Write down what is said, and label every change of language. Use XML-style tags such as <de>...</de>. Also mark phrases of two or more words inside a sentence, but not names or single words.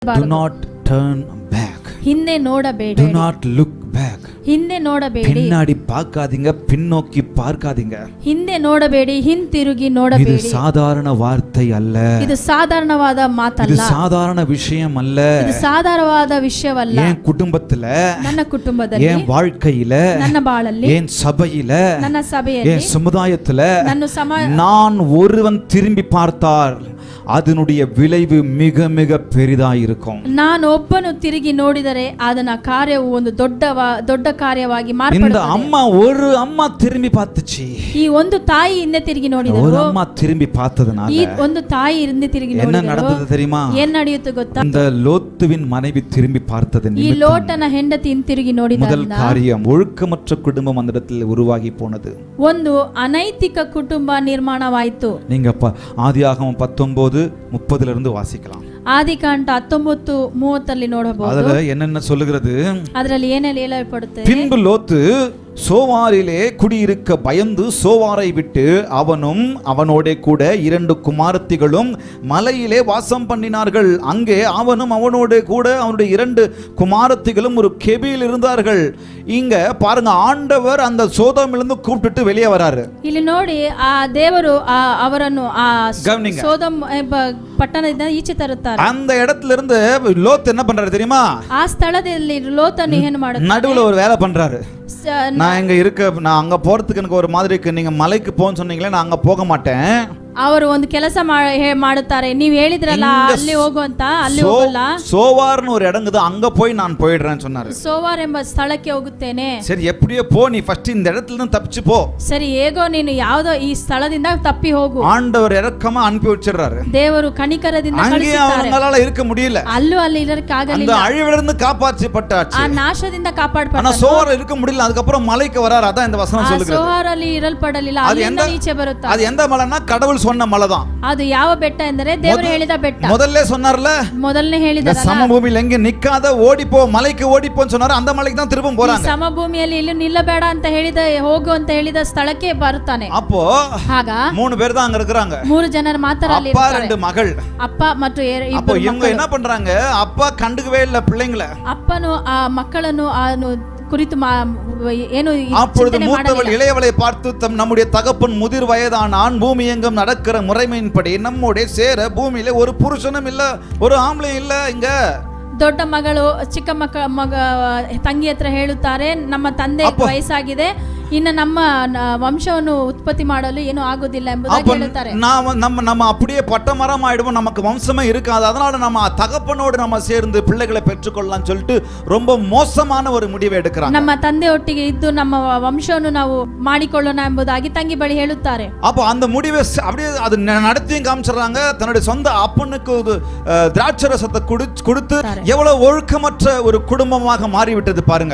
<en>Do not turn back.</en> <kn>ಹಿಂದೆ ನೋಡಬೇಡಿ.</kn> <en>Do not look back.</en> <kn>ಹಿಂದೆ ನೋಡಬೇಡಿ.</kn> <ta>பின்னாடி பார்க்காதீங்க, பின்னோக்கி பார்க்காதீங்க.</ta> <kn>ಹಿಂದೆ ನೋಡಬೇಡಿ, ಹಿಂತಿರುಗಿ ನೋಡಬೇಡಿ.</kn> <ta>இது சாதாரண வார்த்தை அல்ல.</ta> <kn>ಇದು ಸಾಧಾರಣವಾದ ಮಾತಲ್ಲ.</kn> <ta>இது சாதாரண விஷயம் அல்ல.</ta> <kn>ಇದು ಸಾಧಾರಣವಾದ ವಿಷಯವಲ್ಲ.</kn> <ta>என் குடும்பத்துல,</ta> <kn>ನನ್ನ ಕುಟುಂಬದಲ್ಲಿ,</kn> <ta>என் வாழ்க்கையில,</ta> <kn>ನನ್ನ ಬಾಳಲ್ಲಿ,</kn> <ta>என் சபையில,</ta> <kn>ನನ್ನ ಸಭೆಯಲ್ಲಿ,</kn> <ta>என் சமுதாயத்துல</ta> <kn>ನನ್ನ</kn> <ta>நான் ஒருவன் திரும்பி பார்த்தார் அதனுடைய விளைவு மிக மிக பெரிதாயிருக்கும்.</ta> <kn>ನಾನು ಒಬ್ಬನು ತಿರುಗಿ ನೋಡಿದರೆ ಅದನ್ನ ಕಾರ್ಯವು ಒಂದು ದೊಡ್ಡ ಕಾರ್ಯವಾಗಿ ಮಾರ್ಪಡುತ್ತದೆ.</kn> <ta>இந்த அம்மா ஒரு அம்மா திரும்பி பார்த்துச்சு.</ta> <kn>ಈ ಒಂದು ತಾಯಿ ಹಿಂದೆ ತಿರುಗಿ ನೋಡಿದರು.</kn> <ta>ஒரு அம்மா திரும்பி பார்த்ததனால</ta> <kn>ಈ ಒಂದು ತಾಯಿ ಹಿಂದೆ ತಿರುಗಿ ನೋಡಿದರು.</kn> <ta>என்ன நடந்தது தெரியுமா?</ta> <kn>ಏನು ನಡೆಯಿತು ಗೊತ್ತಾ?</kn> <ta>இந்த லோத்துவின் மனைவி திரும்பி பார்த்தது</ta> <kn>ಈ ಲೋಟನ ಹೆಂಡತಿ ಹಿಂತಿರುಗಿ ನೋಡಿದ</kn> <ta>முதல் காரியம் ஒழுக்கமற்ற குடும்பம் அந்த இடத்தில் உருவாகி போனது.</ta> <kn>ಒಂದು ಅನೈತಿಕ ಕುಟುಂಬ ನಿರ್ಮಾಣವಾಯಿತು.</kn> <ta>நீங்க ஆதியாகமம் 19:30 இருந்து வாசிக்கலாம்.</ta> <kn>ಆದಿಕಾಂಡ 19:30 ನೋಡಬಹುದು.</kn> <ta>அதுல என்னென்ன சொல்லுகிறது?</ta> <kn>ಅದರಲ್ಲಿ ಏನೆಲ್ಲ ಹೇಳಲ್ಪಡುತ್ತೆ?</kn> <ta>பின்பு லோத்து சோவாரிலே குடியிருக்க பயந்து சோவாரை விட்டு அவனும் அவனோட கூட 2 குமாரத்திகளும் மலையிலே வாசம் பண்ணினார்கள். அங்கே அவனும் அவனோட கூட அவனுடைய 2 குமாரத்திகளும் ஒரு கெபியில் இருந்தார்கள். இங்க பாருங்க, ஆண்டவர் அந்த சோதோமிலிருந்து கூப்பிட்டுட்டு வெளியே வராரு.</ta> <kn>ಇಲ್ಲಿ ನೋಡಿ, ಆ ದೇವರು ಅವರನ್ನು ಆ</kn> <ta>கவனிங்க.</ta> <kn>ಸೋದೋಮ್ ಪಟ್ಟಣದಿಂದ ಈಚೆ ತರುತ್ತಾರೆ.</kn> <ta>அந்த இடத்துல இருந்து லோத் என்ன பண்றாரு தெரியுமா?</ta> <kn>ಆ ಸ್ಥಳದಲ್ಲಿ ಲೋತನು ಏನು ಮಾಡುತ್ತಾನೆ?</kn> <ta>நடுவுல ஒரு வேலை பண்றாரு. நான் இங்க இருக்க, நான் அங்க போறதுக்கு எனக்கு ஒரு மாதிரி இருக்கு. நீங்க மலைக்கு போன்னு சொன்னீங்களே, நான் அங்க போக மாட்டேன்.</ta> <kn>ಅವರು ಒಂದು ಕೆಲಸ ಮಾಡುತ್ತಾರೆ. ನೀವು ಹೇಳಿದ್ರಲ್ಲ ಅಲ್ಲಿ ಹೋಗುವಂತ, ಅಲ್ಲಿ ಹೋಗಲ್ಲ.</kn> <ta>சோவார்னு ஒரு இடங்குது, அங்க போய் நான் போயிடுறேன்னு சொன்னாரு.</ta> <kn>ಸೋವಾರ್ ಎಂಬ ಸ್ಥಳಕ್ಕೆ ಹೋಗುತ್ತೇನೆ.</kn> <ta>சரி, எப்படியோ போ, நீ ஃபர்ஸ்ட் இந்த இடத்துல இருந்து தப்பிச்சு போ.</ta> <kn>ಸರಿ, ಹೇಗೋ ನೀನು ಯಾವುದೋ ಈ ಸ್ಥಳದಿಂದ ತಪ್ಪಿ ಹೋಗು.</kn> <ta>ஆண்டவர் இரக்கமா அனுப்பி வச்சிடுறாரு.</ta> <kn>ದೇವರು ಕನಿಕರದಿಂದ</kn> <ta>அங்கே அவங்களால இருக்க முடியல.</ta> <kn>ಅಲ್ಲಿ ಇರಕ್ಕೆ ಆಗಲಿಲ್ಲ.</kn> <ta>அந்த அழிவிலிருந்து காப்பாற்றப்பட்டாச்சு.</ta> <kn>ಆ ನಾಶದಿಂದ ಕಾಪಾಡಪಟ್ಟ.</kn> <ta>ஆனா சோவார் இருக்க முடியல. அதுக்கு அப்புறம் மலைக்கு வராரு. அதான் இந்த வசனம் சொல்லுது.</ta> <kn>ಸೋವಾರಲ್ಲಿ ಇರಲ್ಪಡಲಿಲ್ಲ. ಅಲ್ಲಿಂದ ಈಚೆ ಬರುತ್ತಾರೆ.</kn> <ta>அது எந்த மலைனா கடவுள் சொன்ன மலை தான்.</ta> <kn>ಅದು ಯಾವ ಬೆಟ್ಟ ಎಂದರೆ ದೇವರು ಹೇಳಿದ ಬೆಟ್ಟ.</kn> <ta>முதல்ல சொன்னார்ல,</ta> <kn>ಮೊದಲನೇ ಹೇಳಿದ</kn> <ta>ಸಮಭೂಮಿಯಲ್ಲಿ எங்க நிக்காத ஓடிப்போ, மலைக்கு ஓடிப்போன்னு சொன்னாரு. அந்த மலைக்கு தான் திரும்ப போறாங்க.</ta> <kn>ಸಮಭೂಮಿಯಲ್ಲಿ ಇಲ್ಲಿ ನಿಲ್ಲಬೇಡ ಅಂತ ಹೇಳಿದ, ಹೋಗು ಅಂತ ಹೇಳಿದ ಸ್ಥಳಕ್ಕೆ ಬರುತ್ತಾನೆ.</kn> <ta>அப்போ</ta> <kn>ಆಗ</kn> <ta>3 பேர் தான் அங்க இருக்காங்க.</ta> <kn>3 ಜನರು ಮಾತ್ರ ಅಲ್ಲಿ</kn> <ta>அப்பா</ta> <kn>ಇರ್ತಾರೆ.</kn> <ta>2 மகள்.</ta> <kn>ಅಪ್ಪ ಮತ್ತು</kn> <ta>அப்போ இவங்க என்ன பண்றாங்க? அப்பா கண்டுக்கவே இல்ல பிள்ளைங்களை.</ta> <kn>ಅಪ್ಪನು ಆ ಮಕ್ಕಳನ್ನು ಕುರಿತು ಏನು</kn> <ta>அப்பொழுது மூத்தவள் இளையவளை பார்த்து, நம்முடைய தகப்பன் முதிர் வயதானான், பூமி எங்கும் நடக்கிற முறைமையின்படி நம்முடைய சேர பூமியில ஒரு புருஷனும் இல்ல, ஒரு ஆம்பளை இல்ல. இங்க</ta> <kn>ದೊಡ್ಡ ಮಗಳು ಚಿಕ್ಕ ಮಗ ತಂಗಿ ಹತ್ರ ಹೇಳುತ್ತಾರೆ, ನಮ್ಮ ತಂದೆ ವಯಸ್ಸಾಗಿದೆ, ಇನ್ನು ನಮ್ಮ ವಂಶವನ್ನು ಉತ್ಪತ್ತಿ ಮಾಡಲು ಏನು ಆಗೋದಿಲ್ಲ ಎಂಬುದಾಗಿ ಹೇಳುತ್ತಾರೆ.</kn> <ta>நம்ம அப்படியே பட்டமரம் ஆயிடுவோம், நமக்கு வம்சமே இருக்காது, அதனால நம்ம தகப்பனோடு நம்ம சேர்ந்து பிள்ளைகளை பெற்றுக்கொள்ளலாம் சொல்லிட்டு ரொம்ப மோசமான ஒரு முடிவை எடுக்கிறாங்க.</ta> <kn>ನಮ್ಮ ತಂದೆ ಒಟ್ಟಿಗೆ ಇದ್ದು ನಮ್ಮ ವಂಶವನ್ನು ನಾವು ಮಾಡಿಕೊಳ್ಳೋಣ ಎಂಬುದಾಗಿ ತಂಗಿ ಬಳಿ ಹೇಳುತ್ತಾರೆ.</kn> <ta>அப்போ அந்த முடிவை அப்படியே அது நடத்தியும் காமிச்சிடறாங்க. தன்னுடைய சொந்த அப்பனுக்கு திராட்சரசத்தை கொடுத்து எவ்வளவு ஒழுக்கமற்ற ஒரு குடும்பமாக மாறிவிட்டது பாருங்க.</ta>